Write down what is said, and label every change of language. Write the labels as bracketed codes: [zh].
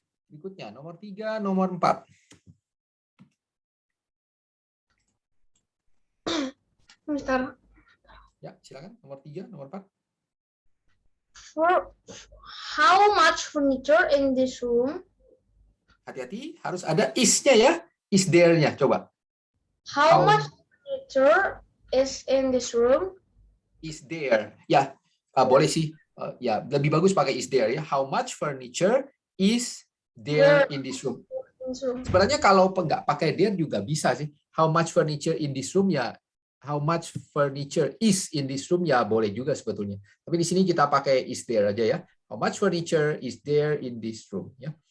[id] Berikutnya nomor 3, nomor 4. [en] Mister, [id] Ya, silakan. Nomor 3, nomor 4. [en] for how much furniture in this room? [id] Hati-hati, harus ada is-nya ya. Is there-nya. Coba. [en] How much furniture is in this room? Is there. [id] Ya, boleh sih. Ya, lebih bagus pakai is there ya. [en] How much furniture is there in this room? [id] Sebenarnya kalau nggak pakai there juga bisa sih. [en] How much furniture in this room ya. How much furniture is in this room ya boleh juga sebetulnya. [id] Tapi di sini kita pakai is there aja ya. [en] How much furniture is there in this room ya.